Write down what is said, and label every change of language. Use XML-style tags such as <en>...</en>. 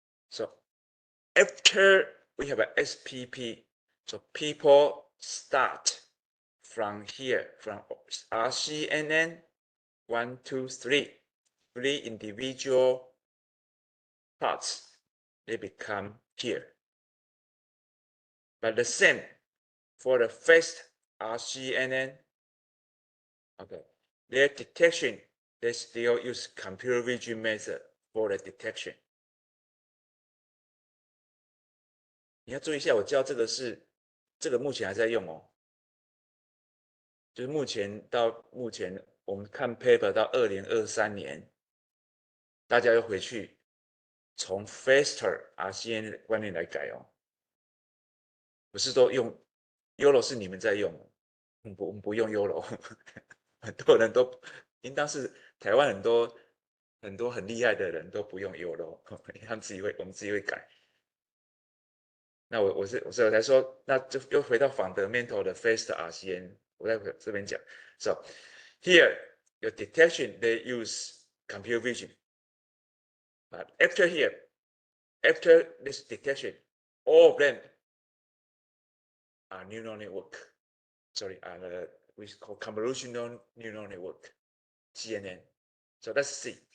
<en>So after we have a SPP, so people start from here, from RCNN 1, 2, 3, 3 individual parts, they become here. But the same for the first RCNN, okay, their detection, they still use computer vision method for the detection.</en> <zh>你要注意一下，我教这个是这个目前还在用哦，就是到目前我们看 paper 到2023年，大家又回去从 faster RCN 的观念来改哦，不是都用 YOLO 是你们在用，我们不用 YOLO， 很多人都应当是台湾很多很厉害的人都不用 YOLO， 他们我们自己会改。那我才说，那就又回到 fundamental 的 fast RCN， 我在这边讲。</zh> <en>So here your detection they use computer vision, but after this detection, all of them are neural network. Sorry, we call convolutional neural network, CNN. So let's see.</en>